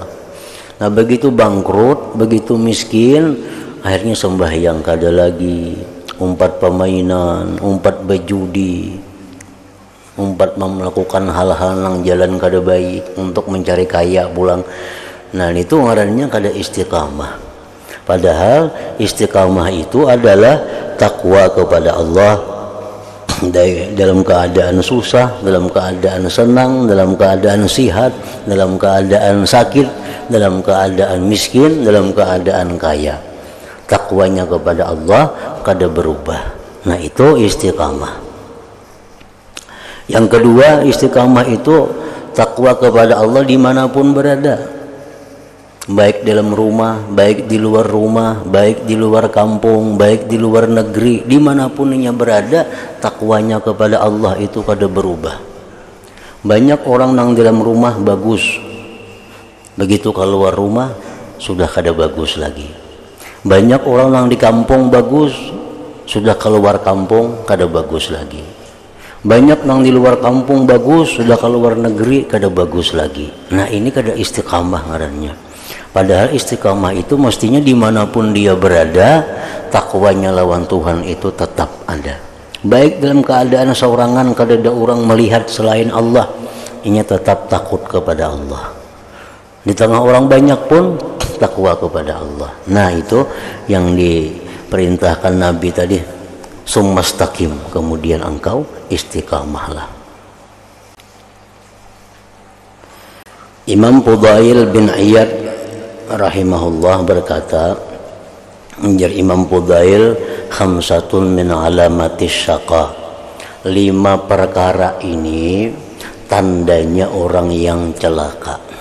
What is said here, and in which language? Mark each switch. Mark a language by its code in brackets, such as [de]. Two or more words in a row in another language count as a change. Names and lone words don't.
[bjn] Nah begitu bangkrut, begitu miskin, akhirnya sembahyang kada lagi, umpat permainan, umpat berjudi, umpat melakukan hal-hal yang jalan kada baik untuk mencari kaya pulang. Nah itu ngarannya kada istiqamah. [id] Padahal istiqamah itu adalah takwa kepada Allah dalam keadaan susah, dalam keadaan senang, dalam keadaan sihat, dalam keadaan sakit, dalam keadaan miskin, dalam keadaan kaya. Takwanya kepada Allah kada berubah. Nah itu istiqamah. Yang kedua, istiqamah itu takwa kepada Allah dimanapun berada, baik dalam rumah, baik di luar rumah, baik di luar kampung, baik di luar negeri, dimanapun ia berada, takwanya kepada Allah itu kada berubah. Banyak orang yang dalam rumah bagus, begitu keluar rumah sudah kada bagus lagi. Banyak orang yang di kampung bagus, sudah keluar kampung kada bagus lagi. Banyak yang di luar kampung bagus, sudah keluar negeri kada bagus lagi. Nah ini kada istiqamah ngarannya. Padahal istiqamah itu mestinya dimanapun dia berada, takwanya lawan Tuhan itu tetap ada. Baik dalam keadaan seorangan kada ada orang melihat selain Allah, ini tetap takut kepada Allah. Di tengah orang banyak pun takwa kepada Allah. Nah itu yang diperintahkan Nabi tadi, [ar] ثم استقم, [id] kemudian engkau istiqamahlah. Imam Fudail bin Iyad rahimahullah berkata, menjadi Imam Fudail, [ar] خمسة من علامات الشقاء, [id] 5 perkara ini tandanya orang yang celaka.